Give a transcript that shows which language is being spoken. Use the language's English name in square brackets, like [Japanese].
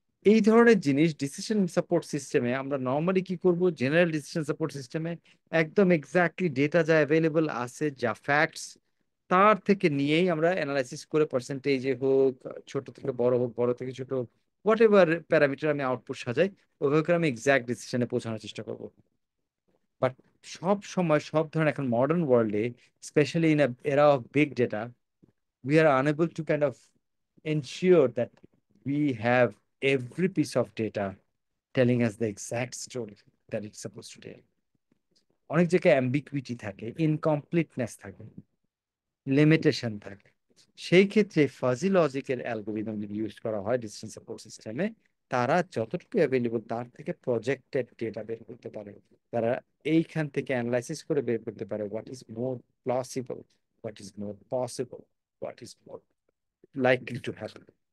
[Bangla] এই ধরনের জিনিস ডিসিশন সাপোর্ট সিস্টেমে আমরা নর্মালি কি করব, জেনারেল ডিসিশন সাপোর্ট সিস্টেমে একদম এক্স্যাক্টলি ডেটা যা অ্যাভেলেবল আছে, যা ফ্যাক্টস, তার থেকে নিয়েই আমরা অ্যানালাইসিস করে পার্সেন্টেজে হোক, ছোট থেকে বড় হোক, বড় থেকে ছোট, হোয়াট এভার প্যারামিটার আমি আউটপুট সাজাই, ওইভাবে করে আমি এক্স্যাক্ট ডিসিশনে পৌঁছানোর চেষ্টা করবো। বাট সব সময় সব ধরনের এখন মডার্ন ওয়ার্ল্ডে, স্পেশালি ইন এরা of big data, [English] we are unable to kind of ensure that we have every piece of data telling us the exact story that it's supposed to tell. [Bangla] অনেক জায়গায় ambiguity থাকে, incompleteness থাকে, limitation থাকে। সেই ক্ষেত্রে fuzzy লজিকের algorithm যদি use করা হয় ডিসিশন সাপোর্ট সিস্টেমে, তারা যতটুকু অ্যাভেলেবল তার থেকে প্রজেক্টেড ডেটা বের করতে পারে। তারা এইখান থেকে অ্যানালাইসিস করে বের করতে পারে [English] What is more plausible, what is more possible, what is more likely to happen.